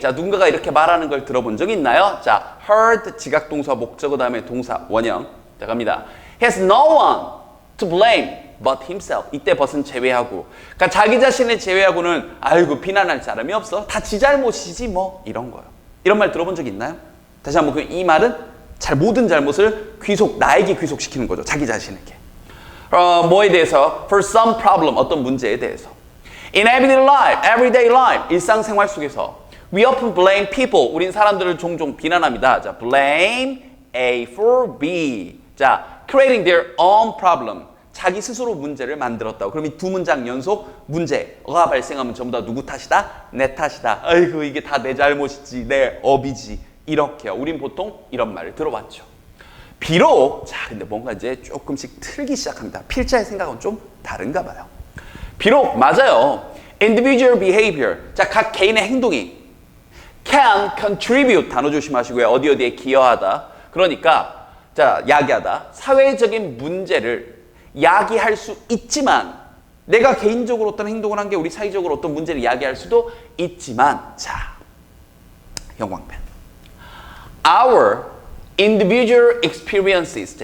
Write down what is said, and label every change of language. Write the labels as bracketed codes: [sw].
[ko] 자, 누군가가 이렇게 말하는 걸 들어본 적이 있나요? 자, heard 지각동사 목적어 다음에 동사 원형. 자, 갑니다. [en] Has no one to blame but himself. [ko] 이때 벗은 제외하고. 그러니까 자기 자신을 제외하고는 아이고 비난할 사람이 없어. 다 지 잘못이지 뭐 이런 거예요. 이런 말 들어본 적 있나요? 다시 한번 이 말은 모든 잘못을 나에게 귀속시키는 거죠. 자기 자신에게. 뭐에 대해서? [en] For some problem, [ko] 어떤 문제에 대해서. [en] In everyday life, [ko] 일상생활 속에서 [en] we often blame people. [ko] 우린 사람들을 종종 비난합니다. [en] 자, blame A for B. 자, creating their own problem. [ko] 자기 스스로 문제를 만들었다고. 그럼 이 두 문장 연속 문제가 발생하면 전부 다 누구 탓이다? 내 탓이다. 아이고 이게 다 내 잘못이지, 내 업이지. 이렇게요. 우린 보통 이런 말을 들어봤죠. 비록 자 근데 뭔가 이제 조금씩 틀기 시작합니다. 필자의 생각은 좀 다른가 봐요. 비록 맞아요. [en] Individual behavior. [ko] 자, 각 개인의 행동이 [en] can contribute. [ko] 단어 조심하시고요. 어디에 기여하다. 그러니까 자, 야기하다. 사회적인 문제를 야기할 수 있지만 내가 개인적으로 어떤 행동을 한 게 우리 사회적으로 어떤 문제를 야기할 수도 있지만 자, 형광펜. [en] Our individual experiences.